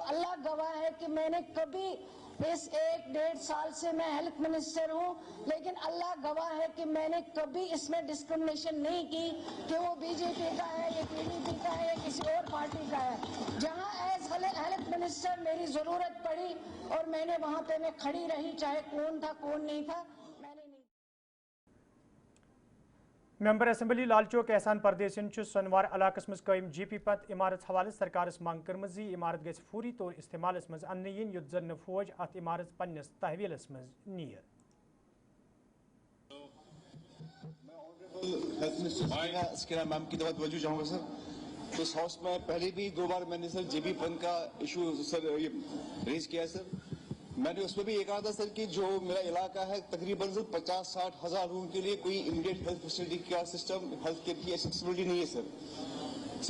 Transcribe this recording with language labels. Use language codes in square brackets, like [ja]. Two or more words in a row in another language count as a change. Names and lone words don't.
[ur] اللہ گواہ ہے کہ میں نے کبھی اس 1.5 سال سے میں [en] health minister [ur] ہوں، لیکن اللہ گواہ ہے کہ میں نے کبھی اس میں ڈسکرمنیشن نہیں کی کہ وہ بی جے پی کا ہے یا ٹی ڈی پی کا ہے یا کسی اور پارٹی کا ہے. جہاں [en] as health minister [ur] میری ضرورت پڑی اور میں نے وہاں پہ میں کھڑی رہی، چاہے کون تھا کون نہیں تھا. [ks] ممبر اسمبلی لال چوک احسان پردیسین سنوار علاقس مز قائم جی پی پت عمارت حوالہ سرکارس مانگ کرمز عمارت گژھِ فوری طور استعمالس مز اننہٕ یِنۍ یُتھ زن فوج ات عمارت پننس تحویلس مز نیر. [ur] میم کی طرف توجہ چاہوں گا سر. تو اس ہاؤس میں پہلے بھی 2 بار میں نے سر جے بی فنڈ کا ایشو سر یہ ریز کیا ہے سر. میں نے اس میں بھی یہ کہا تھا سر کہ جو میرا علاقہ ہے تقریباً سر 50-60 ہزار لوگوں کے لیے کوئی [en] immediate health facility [ur] کا سسٹم [en] health care [ur] کی ایکسیسبلٹی نہیں ہے سر.